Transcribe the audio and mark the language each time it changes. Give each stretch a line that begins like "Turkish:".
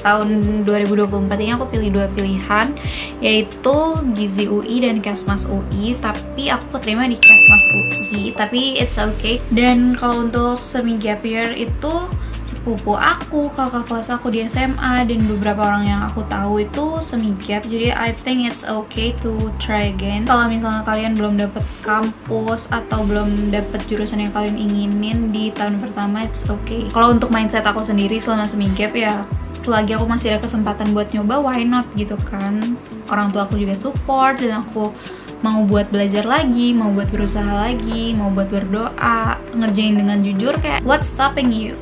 Indonesian: Tahun 2024 ini aku pilih 2 pilihan, yaitu Gizi UI dan Kesmas UI. Tapi aku keterima di Kesmas UI, tapi
English: it's okay.
Indonesian: Dan kalau untuk semi gap year itu sepupu aku, kakak kelas aku di SMA, dan beberapa orang yang aku tahu itu semi gap. Jadi
English: I think it's okay to try again.
Indonesian: Kalau misalnya kalian belum dapet kampus atau belum dapet jurusan yang kalian inginin di tahun pertama,
English: it's okay.
Indonesian: Kalau untuk mindset aku sendiri selama semi gap ya, selagi aku masih ada kesempatan buat nyoba,
English: why not
Indonesian: gitu kan. Orang tua aku juga support dan aku mau buat belajar lagi, mau buat berusaha lagi, mau buat berdoa, ngerjain dengan jujur, kayak
English: what's stopping you?